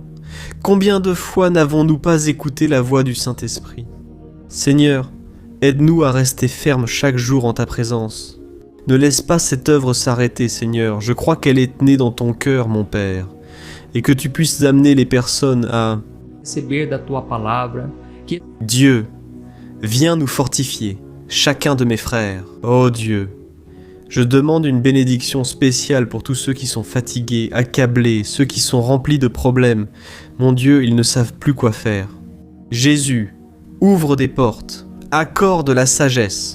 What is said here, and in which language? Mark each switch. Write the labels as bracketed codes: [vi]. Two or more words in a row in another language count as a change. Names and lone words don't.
[fr] Combien de fois n'avons-nous pas écouté la voix du Saint-Esprit ? Seigneur, aide-nous à rester fermes chaque jour en ta présence. Ne laisse pas cette œuvre s'arrêter, Seigneur. Je crois qu'elle est née dans ton cœur, mon Père, et que tu puisses amener les personnes à [pt] receber da tua palavra, que [fr] Dieu, viens nous fortifier, chacun de mes frères. Ô Dieu, je demande une bénédiction spéciale pour tous ceux qui sont fatigués, accablés, ceux qui sont remplis de problèmes. Mon Dieu, ils ne savent plus quoi faire. Jésus, ouvre des portes, accorde la sagesse.